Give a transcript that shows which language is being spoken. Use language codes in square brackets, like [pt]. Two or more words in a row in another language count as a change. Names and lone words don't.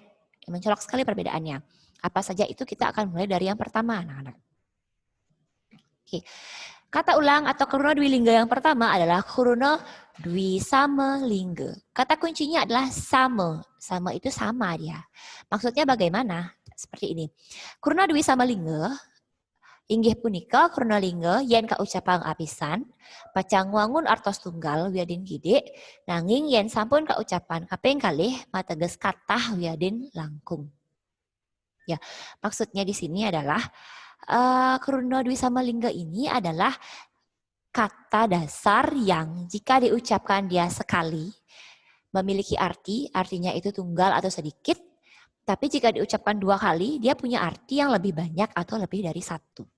[id] Mencolok sekali perbedaannya. Apa saja itu kita akan mulai dari yang pertama, anak-anak. Oke. Kata ulang atau Krunodwilingga yang pertama adalah Krunodwisamalingga. Kata kuncinya adalah sama. Sama itu sama dia. Maksudnya bagaimana? Seperti ini. [ban] Krunodwisamalingga inggih punika Krunolingga yen kaucapang apisan, pacang wangun artos tunggal wiadin gede, nanging yen sampun kaucapan kaping kalih mateges kathah wiadin langkung. [id] Ya, maksudnya di sini adalah Krunodwisamalingga ini adalah kata dasar yang jika diucapkan dia sekali memiliki arti, artinya itu tunggal atau sedikit, tapi jika diucapkan 2 kali dia punya arti yang lebih banyak atau lebih dari 1.